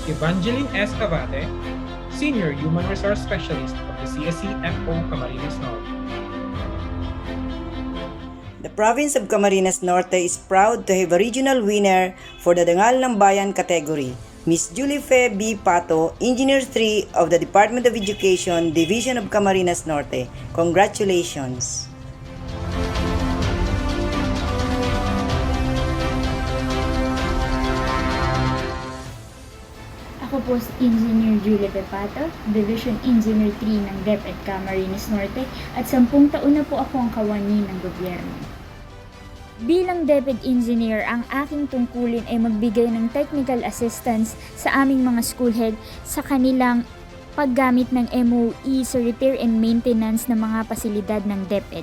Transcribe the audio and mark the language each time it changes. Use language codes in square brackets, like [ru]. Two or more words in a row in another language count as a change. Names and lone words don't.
[en] Evangeline S. Abate, Senior Human Resource Specialist of the CSE FO Camarines Norte. The province of Camarines Norte is proud to have a regional winner for the Dangal ng Bayan category, Ms. Julie Fe B. Pato, Engineer 3 of the Department of Education, Division of Camarines Norte. Congratulations! [tl] Ako po si Engineer Julie Pepato, Division Engineer 3 ng DepEd Camarines Norte at 10 taon na po ako ang kawani ng gobyerno. Bilang DepEd Engineer, ang aking tungkulin ay magbigay ng [en] technical assistance [tl] sa aming mga schoolhead sa kanilang paggamit ng MOE sa [en] repair and maintenance [tl] ng mga pasilidad ng DepEd.